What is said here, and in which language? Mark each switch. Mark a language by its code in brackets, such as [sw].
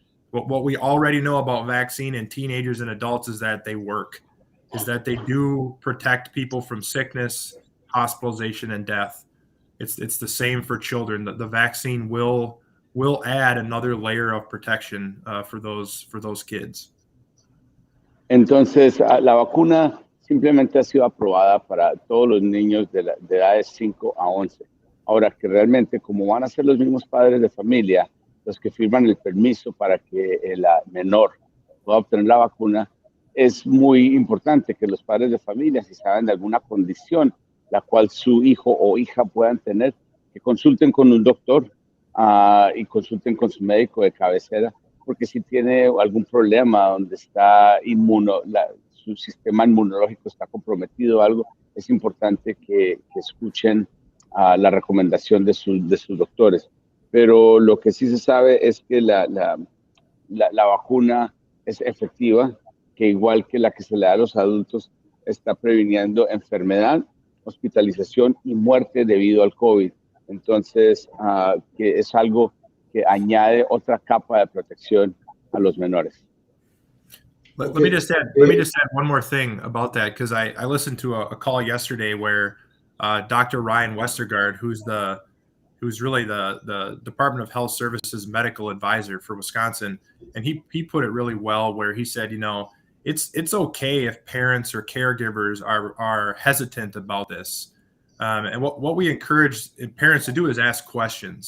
[en] What we already know about vaccine in teenagers and adults is that they work, is that they do protect people from sickness, hospitalization, and death. It's the same for children. The vaccine will add another layer of protection for those kids. [es] Entonces, la vacuna simplemente ha sido aprobada para todos los niños de edades 5 a 11. Ahora que realmente, como van a ser los mismos padres de familia los que firman el permiso para que el menor pueda obtener la vacuna, es muy importante que los padres de familia, si saben de alguna condición la cual su hijo o hija puedan tener, que consulten con un doctor y consulten con su médico de cabecera, porque si tiene algún problema donde está su sistema inmunológico está comprometido o algo, es importante que escuchen la recomendación de sus doctores. Pero lo que sí se sabe es que la vacuna es efectiva, que igual que la que se le da a los adultos, está previniendo enfermedad, hospitalización y muerte debido al COVID. Entonces, que es algo que añade otra capa de protección a los menores. [en] Let me just add one more thing about that, because I listened to a call yesterday where Dr. Ryan Westergaard, who's really the Department of Health Services medical advisor for Wisconsin, and he put it really well, where he said, it's okay if parents or caregivers are hesitant about this, and what we encourage parents to do is ask questions.